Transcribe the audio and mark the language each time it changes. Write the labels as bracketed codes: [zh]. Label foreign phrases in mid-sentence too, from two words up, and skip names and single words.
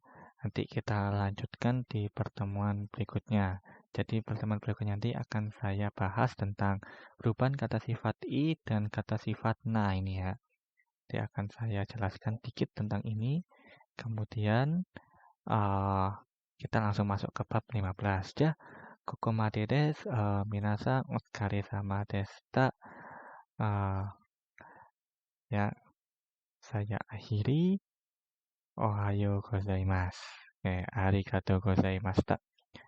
[id] Nanti kita lanjutkan di pertemuan berikutnya. Jadi pertemuan berikutnya nanti akan saya bahas tentang perubahan kata sifat i dan kata sifat na ini ya. Nanti akan saya jelaskan dikit tentang ini. Kemudian kita langsung masuk ke bab 15 ya. [ja] ここまでです. 皆さんお疲れ様でした. [id] Ya, saya akhiri. [ja] おはようございます。ありがとうございました.